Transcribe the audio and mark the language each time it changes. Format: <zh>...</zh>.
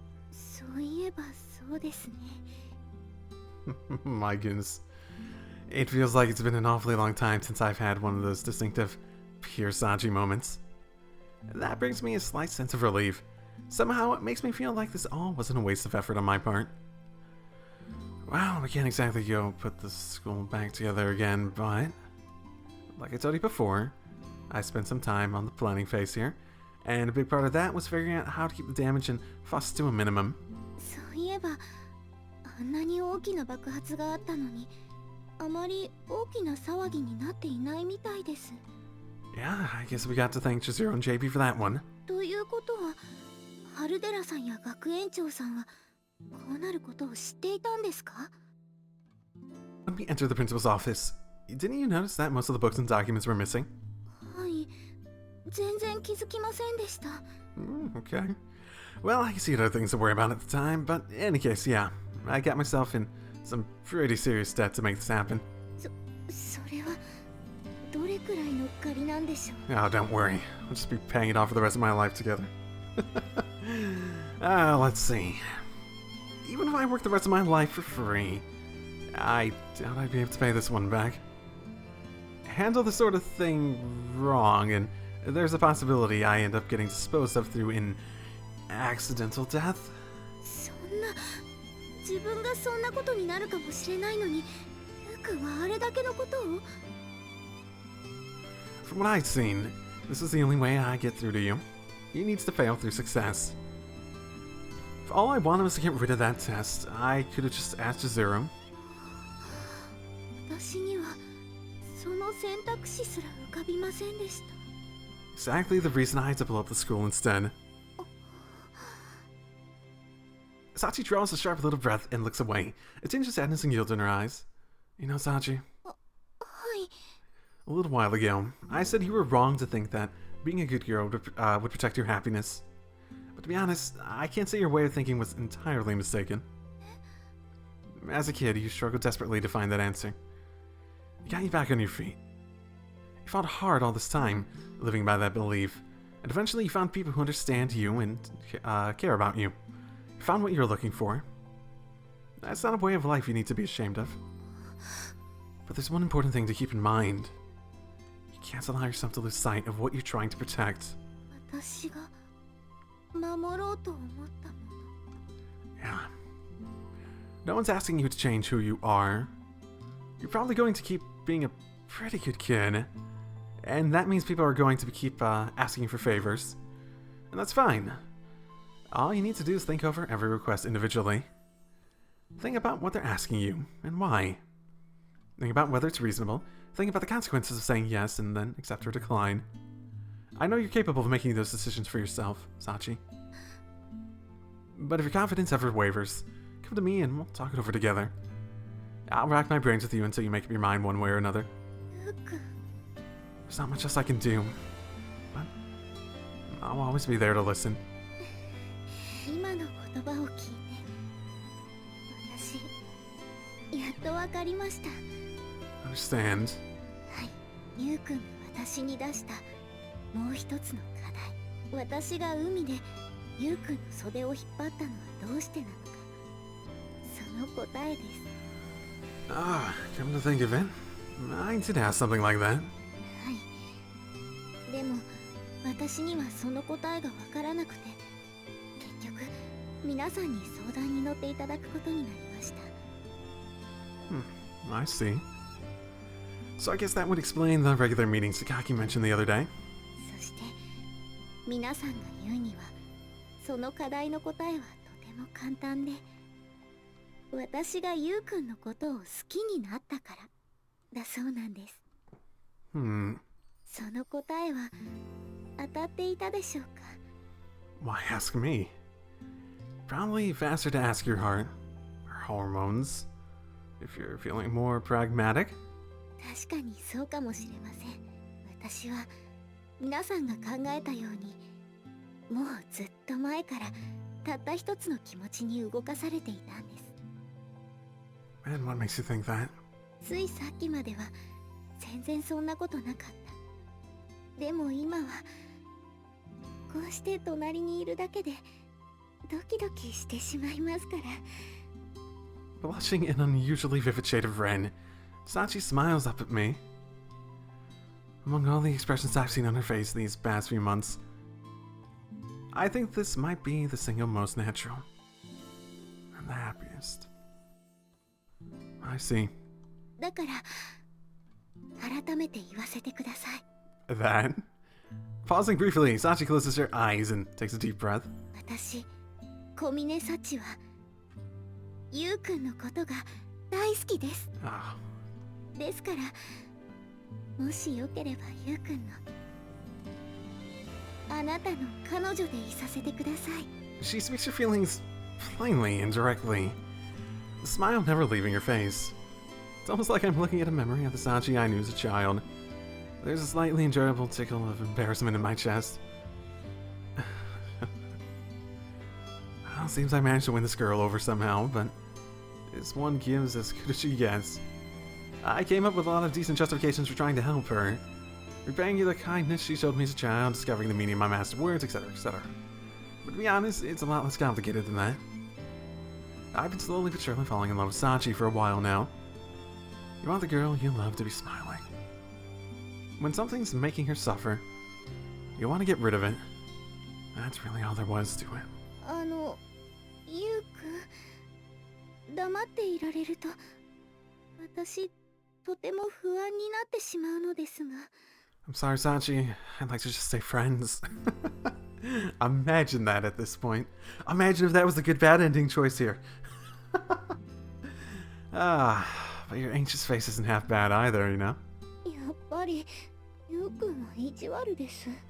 <ja>そういえばそうですね。</ja> <en>My goodness. It feels like it's been an awfully long time since I've had one of those distinctive pure Sachi moments. That brings me a slight sense of relief. Somehow it makes me feel like this all wasn't a waste of effort on my part. Well, we can't exactly go put the school back together again, but like I told you before, I spent some time on the planning phase here, and a big part of that was figuring out how to keep the damage and fuss to a minimum.</en> <ja>そういえばあんなに大きな爆発があったのにあまり大きな騒ぎになっていないみたいです。</ja> <en>Yeah, I guess we got to thank Chizuru and JP for that one.</en> <ja>ということは春寺さんや学園長さんはこうなることを知っていたんですか？</ja> <en>When we entered the principal's office, didn't you notice that most of the books and documents were missing?</en> <ja>はい、全然気づきませんでした。</ja> <en>Okay. Well, I can see other things to worry about at the time, but in any case, yeah, I got myself in some pretty serious debt to make this happen.</en> <ja>それはどれくらいの借りなんでしょう？</ja> <en>Oh, don't worry. I'll just be paying it off for the rest of my life together. Let's see. Even if I work the rest of my life for free, I doubt I'd be able to pay this one back. Handle this sort of thing wrong, and there's a possibility I end up getting disposed of through an accidental death.</en> <ja>そんな自分がそんなことになるかもしれないのにゆうくんはあれだけのことを？</ja> <en>From what I've seen, this is the only way I get through to you. He needs to fail through success. If all I wanted was to get rid of that test, I could have just asked Chizuru.</en> <ja>私にはその選択肢すら浮かびませんでした。</ja> <en>Exactly the reason I had to blow up the school instead. Sachi draws a sharp little breath and looks away, a tinge of sadness and guilt in her eyes. You know, Sachi,</en> <ja>はい。</ja> <en>a little while ago, I said you were wrong to think that being a good girl would protect your happiness. But to be honest, I can't say your way of thinking was entirely mistaken. As a kid, you struggled desperately to find that answer. It got you back on your feet. You fought hard all this time, living by that belief, And eventually you found people who understand you and care about you. You found what you're looking for. That's not a way of life you need to be ashamed of. But there's one important thing to keep in mind. You can't allow yourself to lose sight of what you're trying to protect.</en> <ja>私が守ろうと思ったもの。</ja> <en>Yeah. No one's asking you to change who you are. You're probably going to keep being a pretty good kid. And that means people are going to keep asking you for favors. And that's fine. All you need to do is think over every request individually. Think about what they're asking you, and why. Think about whether it's reasonable. Think about the consequences of saying yes and then accept or decline. I know you're capable of making those decisions for yourself, Sachi. But if your confidence ever wavers, come to me and we'll talk it over together. I'll rack my brains with you until you make up your mind one way or another.</en> <ja>ゆうくん。</ja> <en>There's not much else I can do, but I'll always be there to listen.</en> <ja>今の言葉を聞いて、私、やっとわかりました。</ja> <en>Understand.</en> <ja>はい、ゆうくんが私に出したもう一つの課題。私が海でゆうくんの袖を引っ張ったのはどうしてなのか。その答えです。</ja> <en>Ah, come to think of it, I did ask something like that.</en> <ja>はい。でも、私にはその答えがわからなくて、結局、皆さんに相談に乗っていただくことになりました。</ja> <en>I see. So I guess that would explain the regular meetings Sakaki mentioned the other day.</en> <ja>そして、皆さんが言うには、その課題の答えはとても簡単で、私がゆうくんのことを好きになったからだそうなんです。その答えは当たっていたでしょうか？</ja> <en>Why ask me? Probably faster to ask your heart, or hormones, if you're feeling more pragmatic.</en> <ja>確かにそうかもしれません。私は皆さんが考えたように、もうずっと前からたった一つの気持ちに動かされていたんです。</ja> <en>And what makes you think that?</en> <ja>ついさっきまでは全然そんなことなかった。でも今はこうして隣にいるだけでドキドキしてしまいますから。</ja> <en>Blushing an unusually vivid shade of red, Sachi smiles up at me. Among all the expressions I've seen on her face these past few months, I think this might be the single most natural and the happiest. I see.</en> <ja>だから改めて言わせてください。</ja> <en>That? Pausing briefly, Sachi closes her eyes and takes a deep breath.</en> <ja>私、小峰幸はゆうくんのことが大好きです。</ja> <en>Oh.</en> <ja>ですからもしよければゆうくんのあなたの彼女でいさせてください。</ja> <en>She speaks her feelings plainly and directly, the smile never leaving her face. It's almost like I'm looking at a memory of the Sachi I knew as a child. There's a slightly enjoyable tickle of embarrassment in my chest. Well, seems I managed to win this girl over somehow, but this one gives as good as she gets. I came up with a lot of decent justifications for trying to help her. Repaying you the kindness she showed me as a child, discovering the meaning of my master words, etc., etc. But to be honest, it's a lot less complicated than that. I've been slowly but surely falling in love with Sachi for a while now. You want the girl you love to be smiling. When something's making her suffer, you want to get rid of it. That's really all there was to it.</en> <ja>ゆうくん、黙っていられると私とても不安になってしまうのですが。</ja> <en>I'm sorry, Sachi. I'd like to just stay friends. Imagine that at this point. Imagine if that was the good bad ending choice here. But your anxious face isn't half bad either, you know?</en> <ja>やっぱりゆうくんは意地悪です。</ja>